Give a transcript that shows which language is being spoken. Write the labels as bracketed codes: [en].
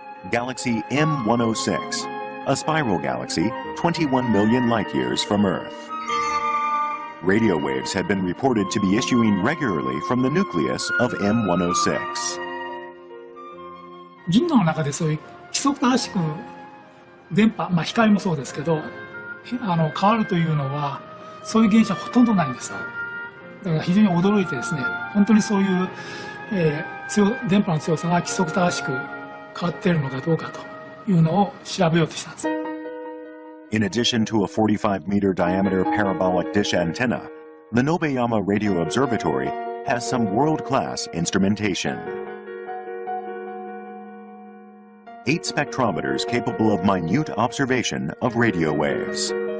[en] Galaxy M106, a spiral galaxy 21 million light-years from Earth. Radio waves had been reported to be issuing regularly from the nucleus of M106. [ja] 銀河の中でそういう規則正しく電波、光もそうですけど、変わるというのはそういう現象はほとんどないんです。だから非常に驚いてですね、本当にそういう、電波の強さが規則正しく変わっているのかどうかというのを調べようとしたんです。 [en] In addition to a 45-meter diameter parabolic dish antenna, the Nobeyama Radio Observatory has some world-class instrumentation. 8 spectrometers capable of minute observation of radio waves.